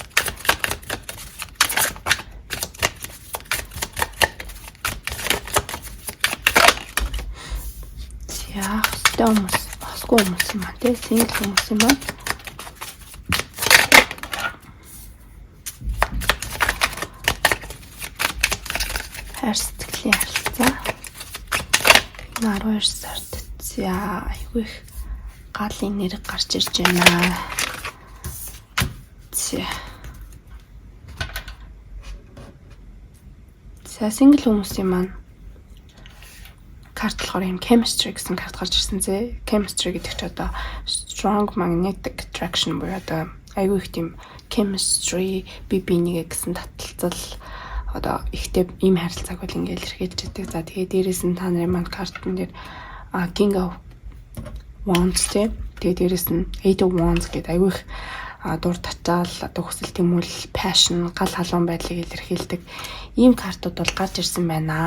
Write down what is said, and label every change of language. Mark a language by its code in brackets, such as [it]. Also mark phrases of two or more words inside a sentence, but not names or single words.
[mn] За хостой хүмүүс маань тийм single хүмүүсийн маань хайр сэтгэлийн харилцаа 12 сард за айгүй их гал энерги гарч ирж байна. За single хүмүүсийн маань карт болохоор юм chemistry гэсэн карт гарч ирсэн зэ. Chemistry гэдэг чинь одоо [en] strong magnetic attraction [mn] буюу одоо айгүй их тийм chemistry бие-биенийгээ гэсэн таталцал одоо ихтэй ийм харилцааг бол ингээл илэрхийлж байдаг. За тэгээ дээрээс нь та нарын маань картн дээр King of Wands тэгээ дээрээс нь Eight of Wands гэдэг айгүй их дур тачаал одоо хүсэл тэмүүлэл passion гал халуун байдлыг илэрхийлдэг ийм картууд бол гарч ирсэн байна.